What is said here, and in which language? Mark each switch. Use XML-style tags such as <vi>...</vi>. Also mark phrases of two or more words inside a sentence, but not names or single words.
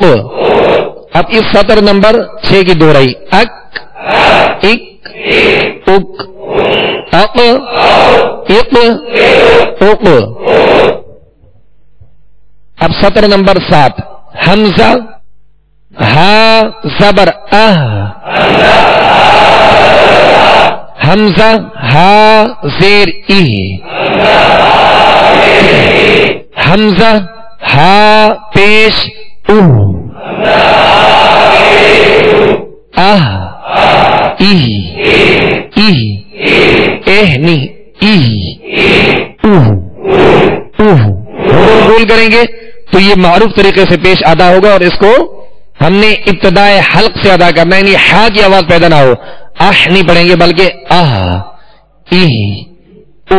<ur>اب اس سطر نمبر 6 کی دوہرائی اک اک اک اق اق اق. اب سطر نمبر 7. حمزہ ہا زبر حمزہ ہا زیر ای. حمزہ ہا پیش او. ای ای نہیں ای او. گول کریں گے تو یہ معروف طریقے سے پیش ادا ہوگا اور اس کو ہم نے ابتدائے حلق سے ادا کرنا ہے، یعنی ہا کی آواز پیدا نہ ہو. نہیں پڑھیں گے بلکہ ای او.</ur>